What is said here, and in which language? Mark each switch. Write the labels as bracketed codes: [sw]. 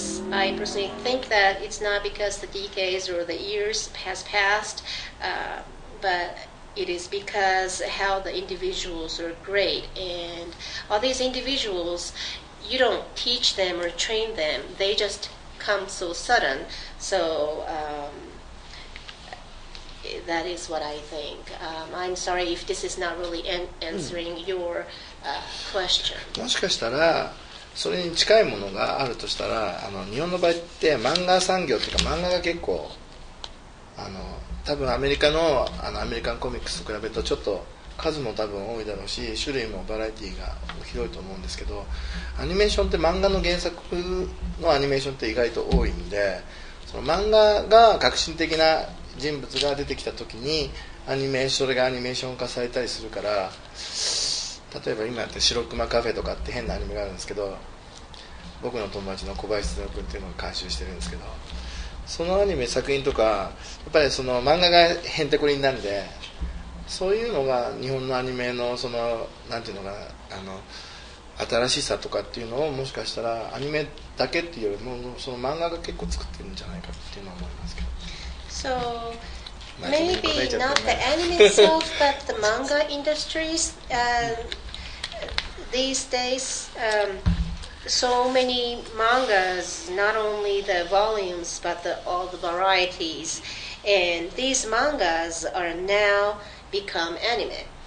[en] I personally think that it's not because the decades or the years has passed, but it is because how the individuals are great, and all these individuals, you don't teach them or train them, they just come so sudden. So that is what I think. I'm sorry if this is not really answering your question. [ja] もしかしたらそれに近いものがあるとしたら、日本の場合って漫画産業っていうか、漫画が結構多分アメリカのアメリカンコミックスと比べるとちょっと数も多分多いだろうし、種類もバラエティーが広いと思うんですけど、アニメーションって漫画の原作のアニメーションって意外と多いんで、その漫画が革新的な人物が出てきた時にそれがアニメーション化されたりするから、例えば今やって白熊カフェとかって変なアニメがあるんですけど、僕の友達の小林哲君っていうのが監修してるんですけど、そのアニメ作品とかやっぱりその漫画がへんてこりんなんで、そういうのが日本のアニメのそのなんていうのかな、新しさとかっていうのをもしかしたらアニメだけっていうよりもその漫画が結構作ってるんじゃないかっていうのは思いますけど。 [en] So maybe not the anime itself, but the manga industries these days. So many mangas, not only the volumes, but all the varieties, and these mangas are now become anime.